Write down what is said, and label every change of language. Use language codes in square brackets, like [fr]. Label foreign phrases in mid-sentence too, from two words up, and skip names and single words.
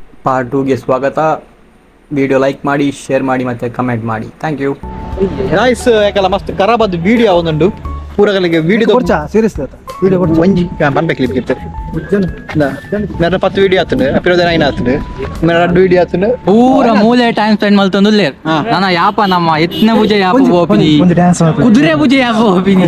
[kn] ಪಾರ್ಟ್ 2ಗೆ ಸ್ವಾಗತ. ವಿಡಿಯೋ ಲೈಕ್ ಮಾಡಿ, ಶೇರ್ ಮಾಡಿ ಮತ್ತು ಕಮೆಂಟ್ ಮಾಡಿ. [en] thank you ಗಾಯ್ಸ್. [tcy] ಯಾಕಲ್ಲ ಮಸ್ತ್ ಖರಾಬ್ ವಿಡಿಯೋ ಒಂದುಂಡು ಪೂರಗಳಿಗೆ ವಿಡಿಯೋ [en] serious video [tcy] ಒಂಜಿ ಬನ್ಬೇಕು ಮೇರೆ 10 ವಿಡಿಯೋ ಆತುಂಡು ಅಪಿರೋದ 9 ಆತುಂಡು ಮೇರೆ 2 ವಿಡಿಯೋ ಆತುಂಡು ಪೂರ ಮೂಲೆ [en] time spend [tcy] ಮಲ್ತೊಂದುಲ್ಲೇರ್ ನಾನ ಯಾಪ ನಮ್ಮ ಎತ್ನೆ ಪೂಜೆ ಯಾಪ ಹೋಪಿನಿ ಕುದುರೆ ಪೂಜೆ ಯಾಪ ಹೋಪಿನಿ